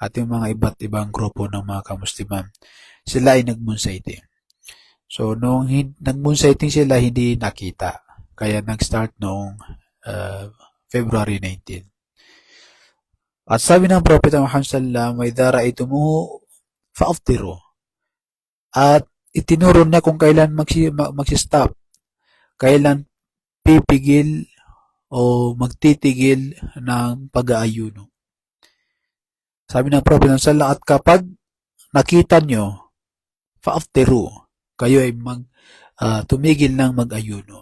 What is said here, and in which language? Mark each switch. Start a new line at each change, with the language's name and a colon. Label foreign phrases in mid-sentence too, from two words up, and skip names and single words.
Filipino: at yung mga iba't ibang grupo ng mga kamusliman, sila ay nag-
English: moon sighting.
Filipino: So, nung nag-
English: moon sighting
Filipino: sila, hindi nakita. Kaya nag-start noong February 19. At sabi ng Propeta Muhammad
Arabic: صَلَّى اللَّهُ عَلَيْهِ وَسَلَّمَ, "إِذَا رَأَيْتُمُوهُ فَأَفْطِرُوا."
Filipino: At itinuro niya kung kailan magsi-stop, kailan pipigil o magtitigil ng pag-aayuno. Sabi ng Propeta sallallahu at kapag nakita nyo, fa'aftiru, kayo ay tumigil ng mag-ayuno.